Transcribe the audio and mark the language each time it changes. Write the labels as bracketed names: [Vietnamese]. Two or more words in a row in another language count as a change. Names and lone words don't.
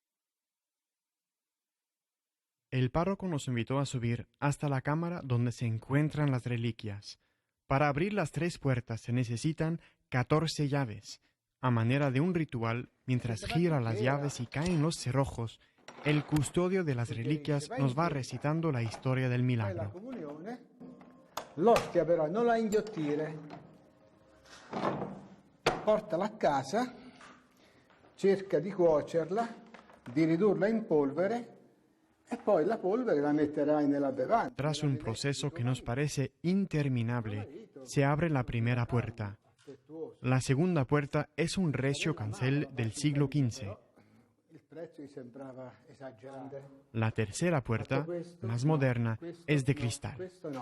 [Spanish] El párroco nos invitó a subir hasta la cámara donde se encuentran las reliquias. Para abrir las 3 puertas se necesitan 14 llaves. A manera de un ritual, mientras gira las llaves y caen los cerrojos, el custodio de las reliquias nos va recitando la historia del milagro. [Italian] L'ostia però non la inghiottire, portala a casa, cerca di cuocerla, di ridurla in polvere e poi la polvere la metterai nella bevanda. [Spanish] Tras un proceso que nos parece interminable, se abre la primera puerta. La segunda puerta es un recio cancel del siglo XV. La tercera puerta, más moderna, es de cristal.